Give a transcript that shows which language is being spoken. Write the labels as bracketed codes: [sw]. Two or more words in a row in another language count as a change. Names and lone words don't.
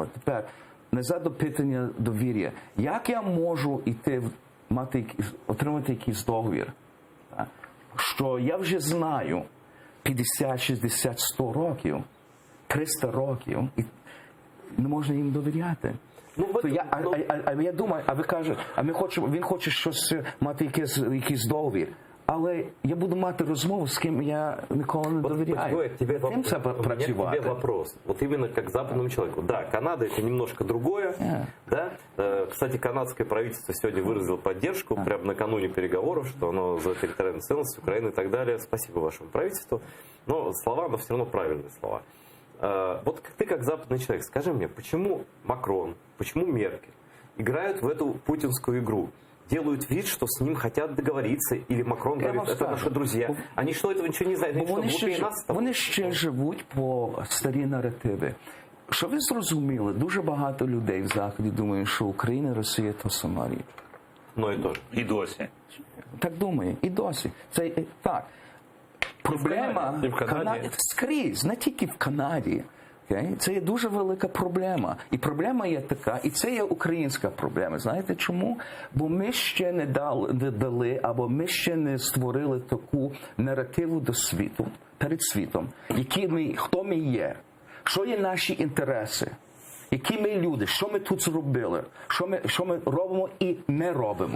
[uk] Тепер, назад до питання довір'я. Як я можу отримати якийсь договір, що я вже знаю 50, 60, 100 років, 300 років, і не можна їм довіряти. Я думаю, а ви кажете, він хоче щось мати якийсь договір. Але я буду мати розмову з ким я ніколи не довіряю. [ru] Ой, тебе [uk] Тим треба [ru] у меня к [uk] працювати. [ru] тебе вопрос. Вот именно как западному человеку. Да, Канада это немножко другое. Да? Кстати, канадское правительство сегодня выразило поддержку прямо накануне переговоров, что оно за территориальную целостность Украины и так далее. Спасибо вашему правительству. Но слова, но все равно правильные слова. Вот ты как западный человек, скажи мне, почему Макрон, почему Меркель играют в эту путинскую игру? Делают вид, что с ним хотят договориться, или Макрон [uk] Я [ru] говорит, [uk] вам [ru] это [uk] скажу. [ru] наши друзья. Они что, этого ничего не знают? Они что, глупее нас? [uk] Вони ще живуть по старі наративи. Що ви зрозуміли, дуже багато людей в Заході думають, що Україна і Росія – то сама річ. [ru] Ну и тоже. [uk] І досі. Так думає, і досі. Це так. Проблема І в Канаді. скрізь, не тільки в Канаді. [en] Okay? [uk] Це є дуже велика проблема. І проблема є така, і це є українська проблема. Знаєте чому? Бо ми ще не дали, або ми ще не створили таку наративу до світу, перед світом, хто ми є, що є наші інтереси, які ми люди, що ми тут зробили, що ми робимо і не робимо.